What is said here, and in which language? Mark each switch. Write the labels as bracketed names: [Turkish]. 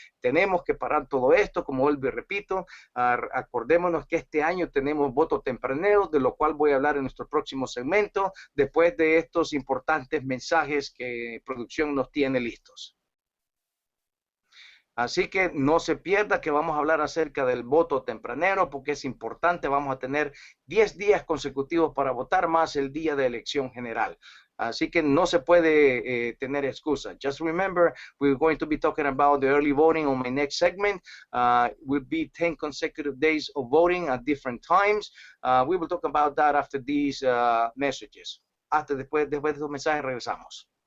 [Spanish] Tenemos que parar todo esto, como vuelvo y repito. Acordémonos que este año tenemos voto tempranero, de lo cual voy a hablar en nuestro próximo segmento, después de estos importantes mensajes que producción nos tiene listos. Así que no se pierda que vamos a hablar acerca del voto tempranero, porque es importante. Vamos a tener 10 días consecutivos para votar, más el día de elección general. Así que no se puede tener excusa. [English] Just remember, we're going to be talking about the early voting on my next segment. Will be 10 consecutive days of voting at different times. We will talk about that after these messages. [Spanish] Después de estos mensajes regresamos.